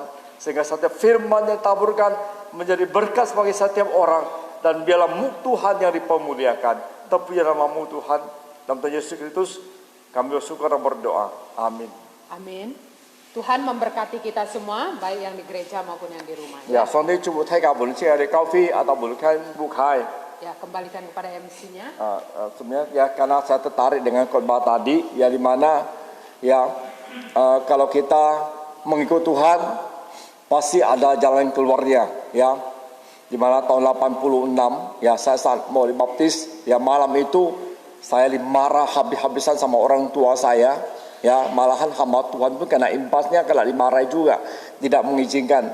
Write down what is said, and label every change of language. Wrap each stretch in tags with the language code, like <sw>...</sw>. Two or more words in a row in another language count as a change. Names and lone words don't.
<id>Sehingga setiap firman yang taburkan menjadi berkat bagi setiap orang. Dan biarlah Tuhan yang dipemuliakan. Terpuji nama-Mu Tuhan. Dalam Tuhan Yesus Kristus kami bersyukur dan berdoa. Amin. Amin. Tuhan memberkati kita semua, baik yang di gereja maupun yang di rumah. Ya, sonde cubu thay ka bun chia de coffee atau bukan bukai. Ya, kembalikan kepada MC-nya. Sebenarnya ya karena saya tertarik dengan khotbah tadi ya di mana ya kalau kita mengikut Tuhan pasti ada jalan keluarnya ya. Di mana tahun 86 ya saya saat mau dibaptis ya malam itu saya dimarah habis-habisan sama orang tua saya ya, malahan hamba Tuhan pun kena impasnya kena dimarahi juga, tidak mengizinkan.</id>